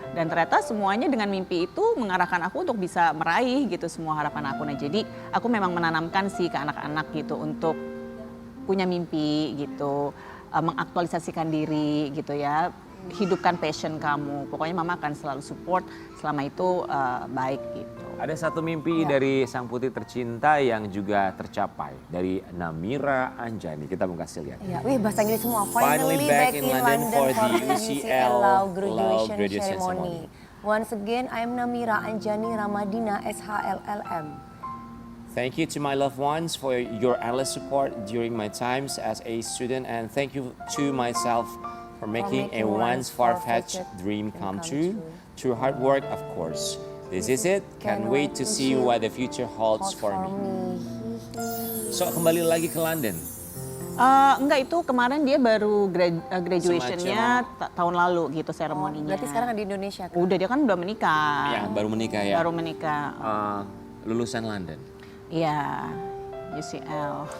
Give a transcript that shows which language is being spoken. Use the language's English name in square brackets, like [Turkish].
[Indonesian] Dan ternyata semuanya dengan mimpi itu mengarahkan aku untuk bisa meraih gitu semua harapan aku. Nah jadi aku memang menanamkan sih ke anak-anak gitu untuk punya mimpi gitu, mengaktualisasikan diri gitu ya. Hidupkan passion kamu, pokoknya mama akan selalu support selama itu baik gitu. Ada satu mimpi dari sang putri tercinta yang juga tercapai dari Namira Anjani. Kita mau kasih lihat. Ya, bahasa Inggris semua. [English] Finally back in London for the UCL Law graduation graduation ceremony. Once again, I am Namira Anjani Ramadina SHLLM. Thank you to my loved ones for your endless support during my times as a student, and thank you to myself for making a once far-fetched dream come true through hard work, of course. This is it. Can't wait to see what the future holds for me. [Indonesian] So kembali lagi ke London. Enggak, itu kemarin dia baru graduationnya tahun lalu gitu seremoninya. Berarti sekarang di Indonesia kan? Udah, dia kan udah menikah. Ya, baru menikah ya. Baru menikah. Lulusan London. Iya, UCL.